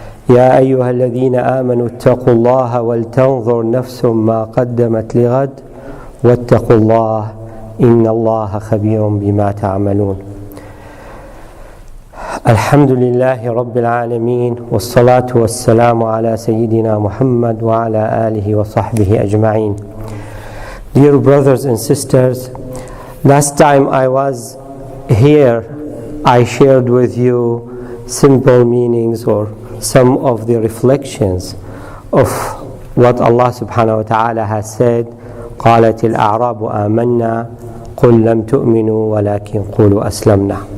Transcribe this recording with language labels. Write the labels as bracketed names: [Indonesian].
[Arabic] يا أيها الذين آمنوا اتقوا الله ولتنظر نفس ما قدمت لغد واتقوا الله إن الله خبير بما تعملون. الحمد لله رب العالمين والصلاة والسلام على سيدنا محمد وعلى آله وصحبه أجمعين. [English] Dear brothers and sisters, last time I was here I shared with you simple meanings or some of the reflections of what Allah subhanahu wa ta'ala has said. [Arabic] قالت الأعراب آمنا قل لم تؤمنوا ولكن قولوا أسلمنا.